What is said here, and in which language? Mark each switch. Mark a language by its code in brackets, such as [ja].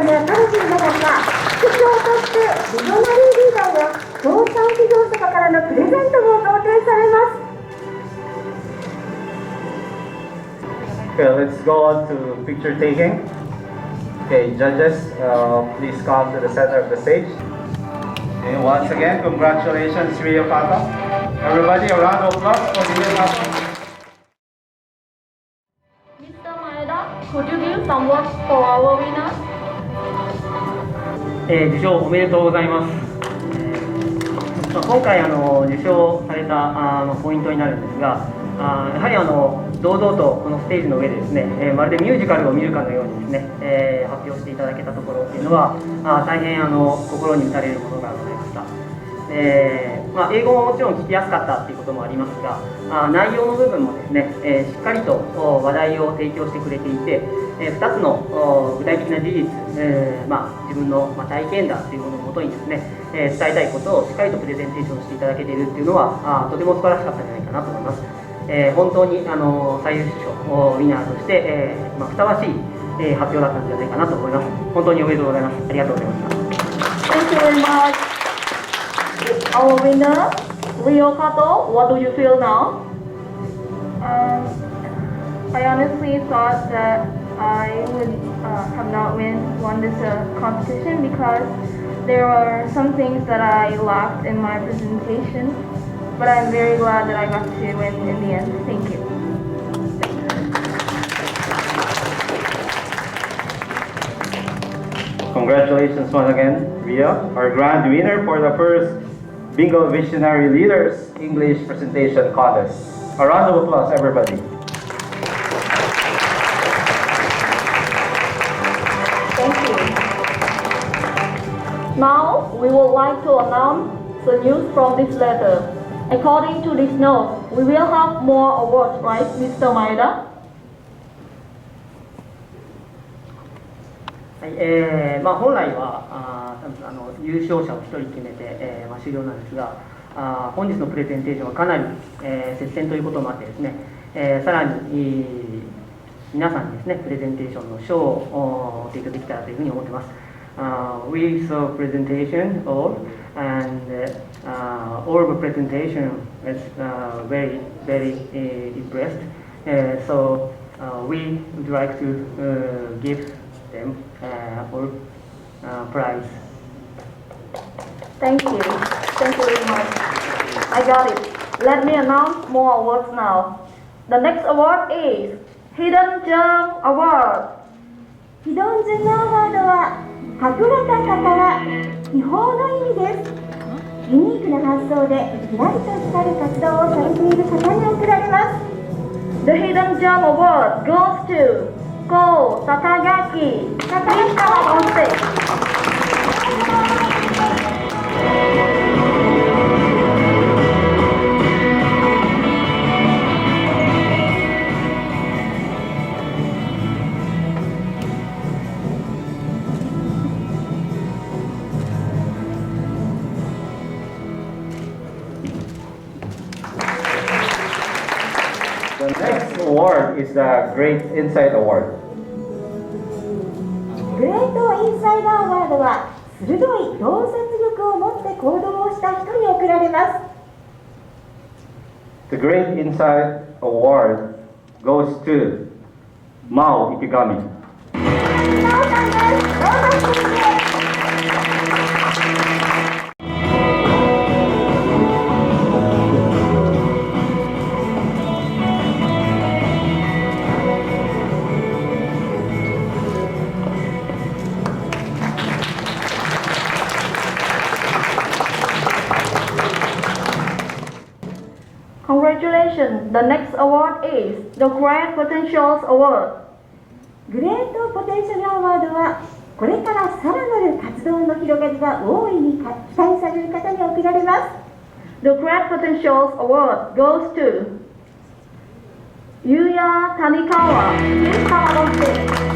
[ja] ビジョナリーリーダーや協賛企業様からのプレゼントも贈呈されます。 [en] Okay, let's go on to picture taking. Okay, judges, please come to the center of the stage. Okay, once again, congratulations, Rio Kato. Everybody, a round of applause for the Rio Kato. Mr. Maeda, could you give some words for our winners? [ja] 受賞おめでとうございます。今回受賞されたポイントになるんですが、やはり堂々とこのステージの上でですね、まるでミュージカルを見るかのようにですね、発表していただけたところっていうのは大変心に打たれるものがございました。英語ももちろん聞きやすかったっていうこともありますが、内容の部分もですね、しっかりと話題を提供してくれていて、2つの具体的な事実、自分の体験談というものをもとにですね、伝えたいことをしっかりとプレゼンテーションしていただけているっていうのはとても素晴らしかったんじゃないかなと思います。本当に最優秀賞ウィナーとして、ふさわしい、発表だったんじゃないかなと思います。本当におめでとうございます。ありがとうございました。 [en] Thank you very much. Our winner, Rio Kato, what do you feel now? I honestly thought that I would have not won this competition because there were some things that I lacked in my presentation, but I'm very glad that I got to win in the end. Thank you. Congratulations once again, Ria, our grand winner for the first BINGO Visionary Leaders English Presentation Contest. A round of applause, everybody. Thank you. Now, we would like to announce the news from this letter. According to this note, we will have more awards, right, Mr. Maeda? [ja] はい、本来は優勝者を1人決めて、終了なんですが、本日のプレゼンテーションはかなり、接戦ということもあってですね、さらに、皆さんにですね、プレゼンテーションの賞を提供できたらというふうに思っています。 [en] We saw presentation all and all the presentation is very impressed. So we would like to give them all prize. Thank you. Thank you very much. I got it. Let me announce more awards now. The next award is Hidden Gem Award. [ja] ヒドンジェムアワードは隠れた宝、秘宝の意味です。ユニークな発想でキラリと光る活動をされている方に贈られます。 [en] The Hidden Gem Award goes to Go Takagaki. Please come on stage. The next award is the Great Insight Award. [ja] グレートインサイダーアワードは鋭い洞察力を持って行動をした人に贈られます。 [en] The Great Insight Award goes to Mao Ikigami. [ja] なおさんです。どうぞお願いします。 [en] Congratulations. The next award is the Great Potentials Award. [ja] グレートポテンシャルアワードはこれからさらなる活動の広がりが大いに期待される方に贈られます。 [en] The Great Potentials Award goes to Yuya Tanikawa. Please come on stage.